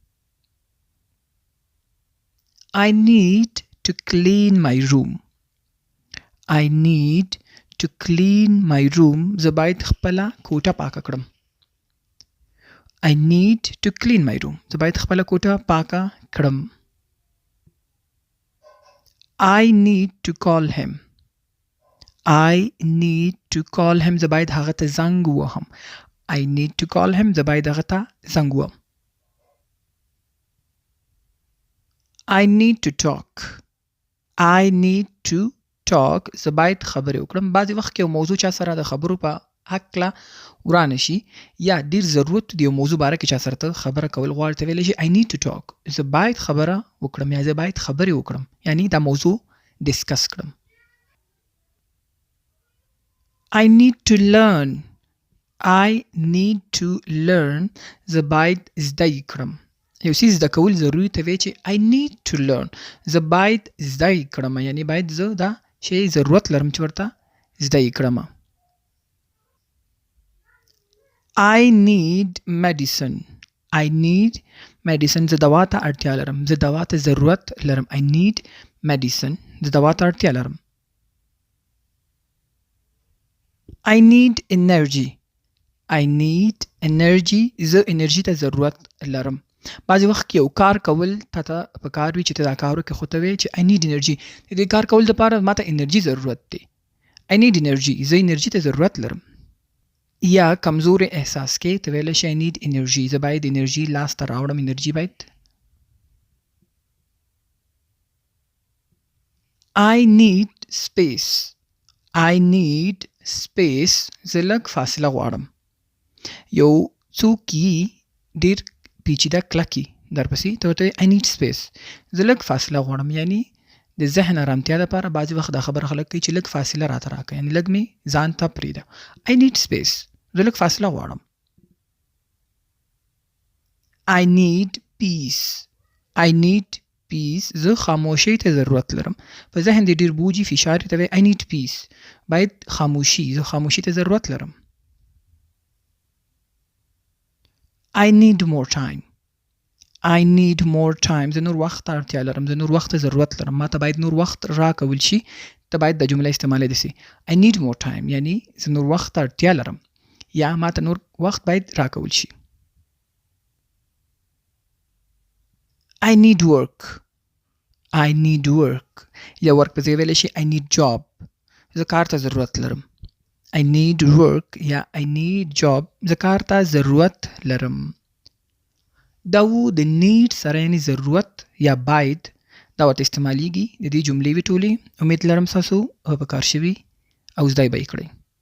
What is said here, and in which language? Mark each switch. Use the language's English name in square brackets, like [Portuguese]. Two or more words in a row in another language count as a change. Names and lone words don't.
[English] I need to clean my room. I need to clean my room [Pashto] زه باید خپله کوټه پاکه کړم. [English] I need to clean my room [Pashto] زه باید خپله کوټه پاکه کړم. [English] I need to call him. I need to call him [Pashto] زه باید هغه ته زنګ ووهم. [English] I need to call him [Pashto] زه باید هغه ته زنګ ووهم. [English] I need to talk. I need to talk [Pashto] زه باید خبرې وکړم. بعضې وخت کې یو موضوع چا سره د خبرو په هکله ورانه شي یا ډېر ضرورت د یو موضوع باره کې چا سره ته خبره کول غواړې ته ویلی شي [English] I need to talk [Pashto] زه باید خبره وکړم یا زه باید خبرې وکړم یعنی دا موضوع ډسکس کړم. [English] I need to learn. I need to learn [Pashto] زه باید زده یې کړم. یو څیز زده کول ضروري ته وایي چې [English] I need to learn [Pashto] زه باید زده یې کړم یعنی باید زه دا شی ضرورت لرم چې ورته زده یې کړم. [English] I need medicine. I need medicine [Pashto] زه دوا ته اړتیا لرم. زه دوا ته ضرورت لرم. [English] I need medicine [Pashto] زه دوا ته اړتیا لرم. [English] I need energy. I need energy [Pashto] زه انرژي ته ضرورت لرم. بعضې وخت کې یو کار کول تا ته په کار وي چې ته دا کار وکړې خو ته وایې چې [English] I need energy [Pashto] د دې کار کول دپاره ما ته انرژي ضرورت دی. [English] I need energy [Pashto] زه انرژي ته ضرورت لرم. یا کمزورې احساس کې ته ویلی شي [English] I need energy [Pashto] زه باید انرژي لاس ته راوړم. انرژي باید. [English] I need space. I need space [Pashto] زه لږ فاصله غواړم. یو څوک یې ډېر پیچیده کلکي درپسې ته ورته [English] I need space [Pashto] زه لږ فاصله غواړم، یعنی د ذهن ارامتیا لپاره بعضې وخت دا خبره خلک کوي چې لږ فاصله راته راکړه، یعنی لږ مې ځان ته پرېږده. [English] I need space [Pashto] زه لږ فاصله غواړم. [English] I need peace I need peace [Pashto] زه خاموشۍ ته ضرورت لرم. په ذهن دې ډېر بوجي فشار ته وایي [English] I need peace [Pashto] باید خاموشي زه خاموشي ته ضرورت لرم. [English] I need more time I need more time [Pashto] زه نور وخت ته اړتیا لرم، زه نور وخت ته ضرورت لرم، ما ته باید نور وخت راکول شي. ته باید د جمله استعمال دي سي [English] I need more time [Pashto] یعنی زه نور وخت ته اړتیا لرم یا ما ته نور وخت باید راکول شي. [English] I need work I need work [Pashto] یا ورک په ځای ویلی شي [English] I need job [Pashto] زه کار ته ضرورت لرم. [English] I need work [Pashto] یا [English] I need job [Pashto] زه کار ته ضرورت لرم. دا و د need سره یعنی ضرورت یا باید دا ورته استعمالیږي. د دې جملې وې ټولې امید لرم ستاسو په کار شوي او زده یې به یې کړئ.